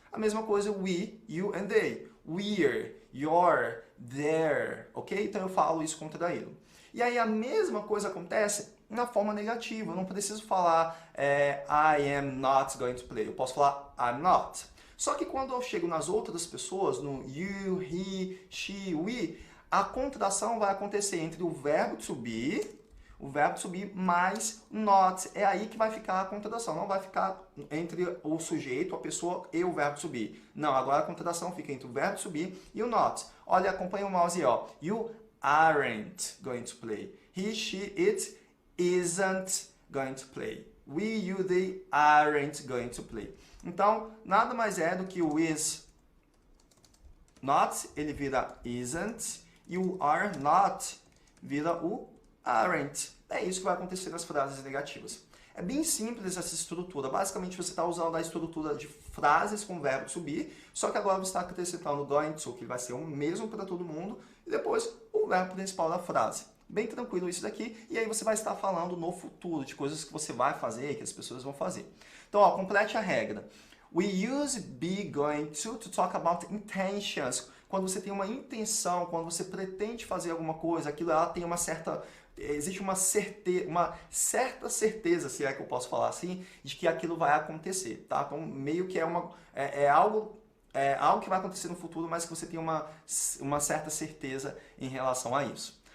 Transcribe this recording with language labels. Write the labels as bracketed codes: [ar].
[pt] A mesma coisa we, you and they. [en] We're, you're, they're. Ok? [pt] Então eu falo isso contraído. E aí a mesma coisa acontece na forma negativa. Eu não preciso falar [en] I am not going to play. [pt] Eu posso falar [en] I'm not. [pt] Só que quando eu chego nas outras pessoas, no you, he, she, we, a contração vai acontecer entre o verbo to be mais not. É aí que vai ficar a contração. Não vai ficar entre o sujeito, a pessoa e o verbo to be. Não, agora a contração fica entre o verbo to be e o not. Olha, acompanha o mouse aí, ó. [en] You aren't going to play. He, she, it isn't going to play. We, you, they aren't going to play. [pt] Então, nada mais é do que o is not, ele vira isn't, e o are not vira o aren't. É isso que vai acontecer nas frases negativas. É bem simples essa estrutura. Basicamente, você está usando a estrutura de frases com verbo to be, só que agora você está acrescentando going to, que vai ser o mesmo para todo mundo, e depois o verbo principal da frase. Bem tranquilo isso daqui, e aí você vai estar falando no futuro, de coisas que você vai fazer, que as pessoas vão fazer. Então, ó, complete a regra. [en] We use be going to talk about intentions. [pt] Quando você tem uma intenção, quando você pretende fazer alguma coisa, aquilo ela tem existe uma certa certeza, se é que eu posso falar assim, de que aquilo vai acontecer, tá? Então, meio que é algo que vai acontecer no futuro, mas que você tem uma certa certeza em relação a isso.